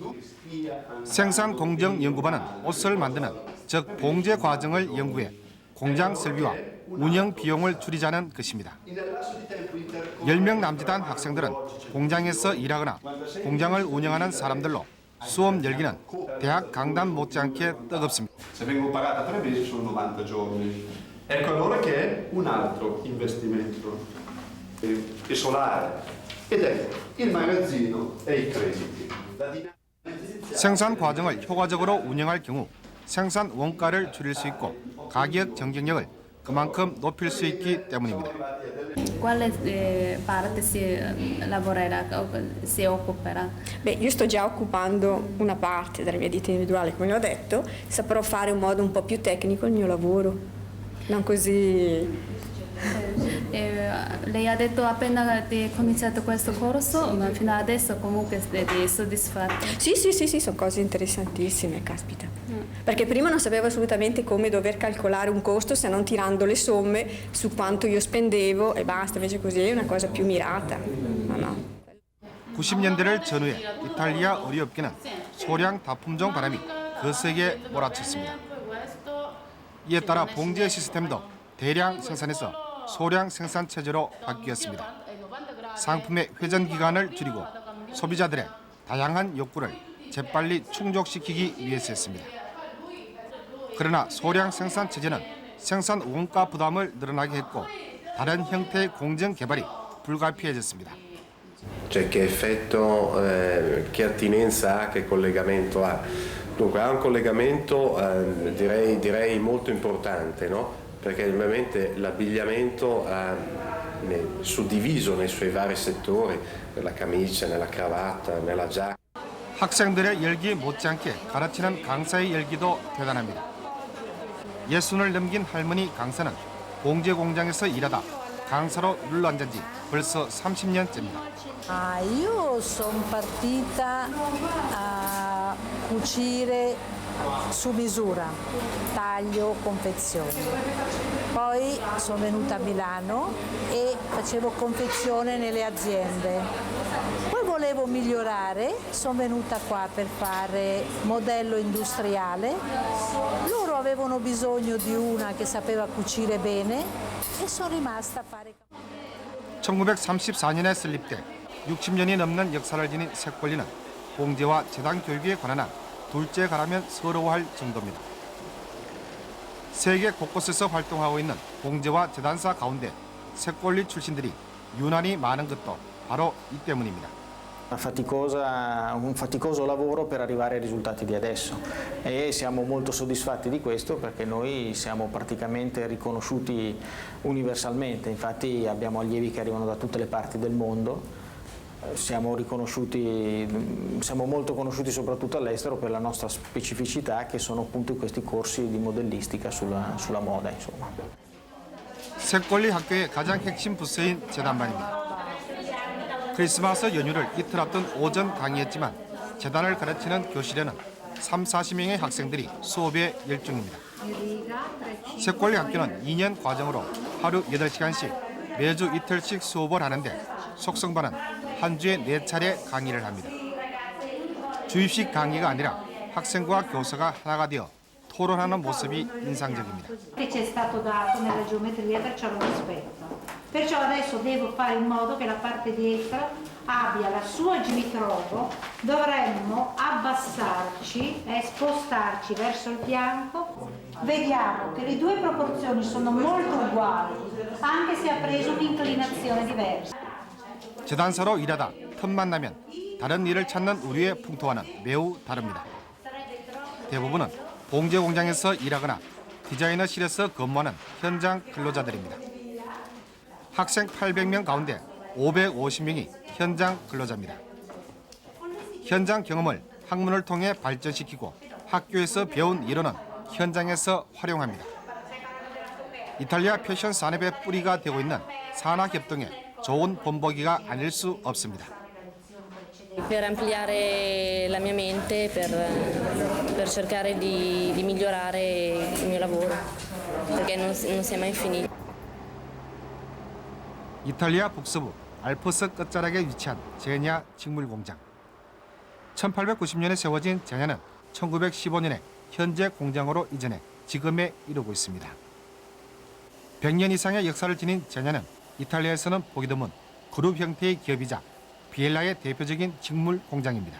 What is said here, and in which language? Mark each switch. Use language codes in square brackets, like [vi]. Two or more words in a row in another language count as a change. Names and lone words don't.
[ko] 생산공정연구반은 옷을 만드는 즉 봉제 과정을 연구해 공장 설비와 운영 비용을 줄이자는 것입니다. 10명 남짓한 학생들은 공장에서 일하거나 공장을 운영하는 사람들로 수업 열기는 대학 강단 못지않게 뜨겁습니다. [it] Se vengo pagata 3 mesi sono 90 giorni. Ecco allora che è un altro investimento solare ed è il magazzino e i crediti. [ko] 생산 과정을 효과적으로 운영할 경우 생산 원가를 줄일 수 있고 가격 경쟁력을 그만큼 높일 수 있기 때문입니다. [it] Quale parte lavorerà, si occuperà? Beh, io sto già occupando una parte della mia ditta individuale, come ho detto, saprò fare in modo un po' più tecnico il mio lavoro, non così. Lei ha detto appena cominciato questo corso, ma fino adesso comunque è soddisfatta? Sì, sono cose interessantissime, caspita. Perché prima non sapevo assolutamente come dover calcolare un costo se non tirando le somme su quanto io spendevo e basta, invece così è una cosa più mirata. No. [ko] 90년대를 전후해 이탈리아 의류업계는 소량 다품종 바람이 거세게 몰아쳤습니다. 이에 따라 봉제 시스템도 대량 생산에서 소량 생산 체제로 바뀌었습니다. 상품의 회전 기간을 줄이고 소비자들의 다양한 욕구를 재빨리 충족시키기 위해서였습니다. 그러나 소량 생산 체제는 생산 원가 부담을 늘어나게 했고 다른 형태의 공정 개발이 불가피해졌습니다. [it] Cioè che effetto, che attinenza ha, che collegamento ha. Dunque ha un collegamento direi molto importante, no? Perché ovviamente l'abbigliamento è suddiviso nei suoi vari settori, nella camicia, nella cravatta, nella giacca. [ko] 학생들의 열기 못지않게 가르치는 강사의 열기도 대단합니다. 60을 넘긴 할머니 강사는 봉제 공장에서 일하다 강사로 눌러앉은 지 벌써 30년째입니다. [it] Io sono partita a cucire su misura, taglio, confezione. Poi sono venuta a Milano e facevo confezione nelle aziende. Poi volevo migliorare, sono venuta qua per fare modello industriale. Loro avevano bisogno di una che sapeva cucire bene e sono rimasta a fare. [ko] 1934년에 설립돼 60년이 넘는 역사를 지닌 색골리는 봉제와 재단 교육에 관한 한 둘째 가라면 서러워할 정도입니다. 세계 곳곳에서 활동하고 있는 봉제와 재단사 가운데 색골리 출신들이 유난히 많은 것도 바로 이 때문입니다. [it] Un faticoso lavoro per arrivare ai risultati di adesso e siamo molto soddisfatti di questo perché noi siamo praticamente riconosciuti universalmente, infatti abbiamo allievi che arrivano da tutte le parti del mondo, siamo molto conosciuti soprattutto all'estero per la nostra specificità che sono appunto questi corsi di modellistica sulla moda, insomma. [ko] 색골리 학교의 가장 핵심 부서인 재단반입니다. 크리스마스 연휴를 이틀 앞둔 오전 강의였지만 재단을 가르치는 교실에는 30-40명의 학생들이 수업에 열중입니다. 색골리 학교는 2년 과정으로 하루 8시간씩 매주 이틀씩 수업을 하는데 속성반은 한 주에 4차례 강의를 합니다. 주입식 강의가 아니라 학생과 교사가 하나가 되어 토론하는 모습이 인상적입니다. [it] Che c'è stato dato nella geometria, perciò lo rispetto. Perciò adesso devo fare in modo che la parte destra abbia la sua G ritrovo, dovremmo abbassarci e spostarci verso il fianco. Vediamo che le due proporzioni sono molto uguali, anche se ha preso un'inclinazione diversa. [ko] 재단사로 일하다 틈만 나면 다른 일을 찾는 우리의 풍토와는 매우 다릅니다. 대부분은 봉제 공장에서 일하거나 디자이너실에서 근무하는 현장 근로자들입니다. 학생 800명 가운데 550명이 현장 근로자입니다. 현장 경험을 학문을 통해 발전시키고 학교에서 배운 이론은 현장에서 활용합니다. 이탈리아 패션 산업의 뿌리가 되고 있는 산학협동의 좋은 본보기가 아닐 수 없습니다. [it] Per ampliare la mia mente, per cercare di migliorare il mio lavoro, perché non si è mai finito. [ko] 이탈리아 북서부 알프스 끝자락에 위치한 제냐 직물공장. 1890년에 세워진 제냐는 1915년에 현재 공장으로 이전해 지금에 이르고 있습니다. 100년 이상의 역사를 지닌 제냐는 이탈리아에서는 보기 드문 그룹 형태의 기업이자 비엘라의 대표적인 직물 공장입니다.